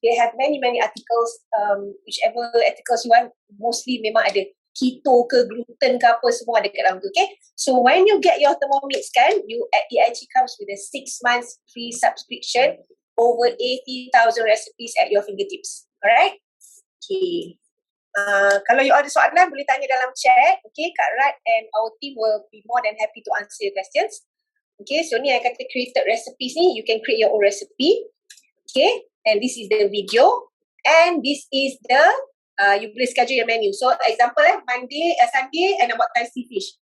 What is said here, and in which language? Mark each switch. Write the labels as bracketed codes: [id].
[en] They have many articles. Whichever articles you want, mostly [ms] memang ada keto ke gluten ke apa, semua ada kat dalam tu. [en] Okay. So when you get your Thermomix kan, it actually comes with a 6 months free subscription, over 80,000 recipes at your fingertips. Alright? Okay. [ms] Kalau you ada soalan, boleh tanya dalam chat. [en] Okay, Kak Rat and our team will be more than happy to answer your questions. Okay, so [ms] ni I kata [en] created recipes ni, you can create your own recipe. Okay, and this is the video. And this is the, [ms] you boleh [en] schedule your menu. So example Sunday [ms] I nak buat [en] Thai sea fish.